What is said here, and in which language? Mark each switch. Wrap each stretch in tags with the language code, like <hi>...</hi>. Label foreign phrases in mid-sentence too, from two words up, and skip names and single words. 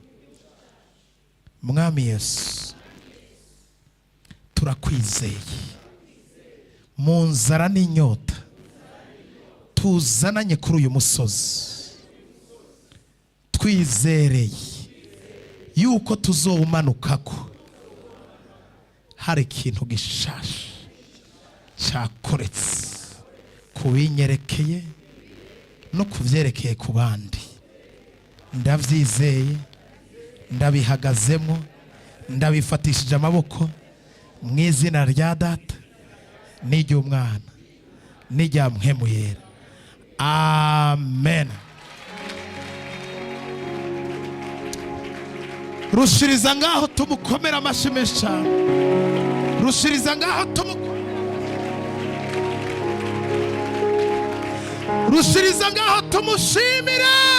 <rn>Mwami Yesu, turakwizeye mu nzara n'inyota tuzananye kuri uyu musozi, twizereye yuko tuzowumanukako hari ikintu gishasha cyakoretse ku binyerekeye no ku byerekeye ku bandi. Ndabyizeye, ndabihagazemo, ndabifatishije amaboko mu izina rya Data n'iry'Umwana n'irya Mpwemu Yera. Amen. Rushiriza ngaho tumukomera amashyi menshi cyane. Rushiriza ngaho rushiriza ngaho tumushimira.</rn>